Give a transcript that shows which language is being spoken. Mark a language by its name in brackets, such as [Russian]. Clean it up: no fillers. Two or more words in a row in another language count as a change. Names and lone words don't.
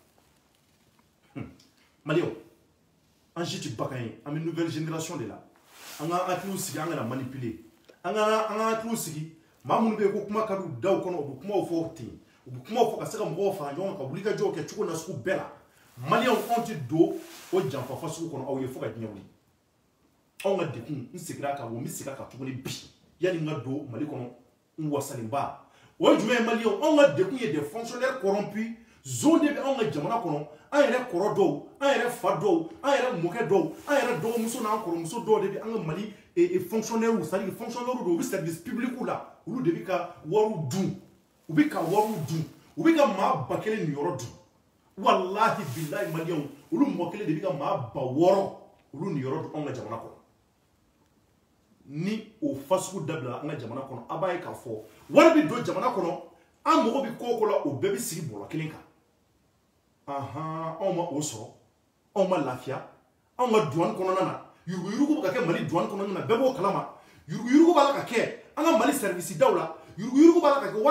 [Bambara] la maliyɛnw an si tɛ bagan ye an bɛ [French] nouvelle génération de la [Bambara] an ka hakiliw sigi an kana manipuler an ka hakiliw sigi maa minnu bɛ yen ko kuma ka d'u daw kɔnɔ u bɛ kumaw fɔ ten u bɛ kumaw fɔ ka se ka mɔgɔw fara ɲɔgɔn kan ka wulikajɔw kɛ cogo na sugu bɛɛ la maliyɛnw anw tɛ don o janfa sugu kɔnɔ aw ye fo ka diɲɛ wuli anw ka degun n seginna a kan wa n bɛ segin a kan tuguni bi yanni n ka don Mali kɔnɔ n wasalenba o ye jumɛn ye maliyɛnw anw ka degun ye [French] des fonctionnaires corrompus zone [Bambara] de bɛ anw ka jamana kɔnɔ an yɛrɛ kɔrɔ dɔw an yɛrɛ fa dɔw an yɛrɛ mɔkɛ dɔw an yɛrɛ dɔgɔmuso n'an kɔrɔmuso dɔw de bɛ an ka Mali [French] fonctionnaires c'est-à-dire fonctionnaires [Bambara] dɔw u bɛ [French] service public [Bambara] la olu de bɛ ka wariw dun u bɛ ka wariw dun u bɛ ka maa ba kelen nin yɔrɔ dun [Arabic] walahi bilahi [Bambara] maliyɛnw olu mɔgɔ kelen de bɛ ka maa ba wɔɔrɔ olu nin yɔrɔ dun anw ka jamana kɔnɔ ni o fasugu dabila an ka jamana kɔnɔ a b'a ye k'a fɔ wari bɛ don jamana kɔnɔ an mago bɛ ko o ko la o bɛɛ bɛ sigi bɔlɔ kelen kan anw ma o sɔrɔ anw ma lafiya anw ka douane kɔnɔna na yuruguyurugu bɛ ka kɛ Mali douane kɔnɔna na bɛɛ b'o kalama yuruguyurugu b'a la ka kɛ an ka Mali service daw la yuruguyurugu b'a la ka kɛ wari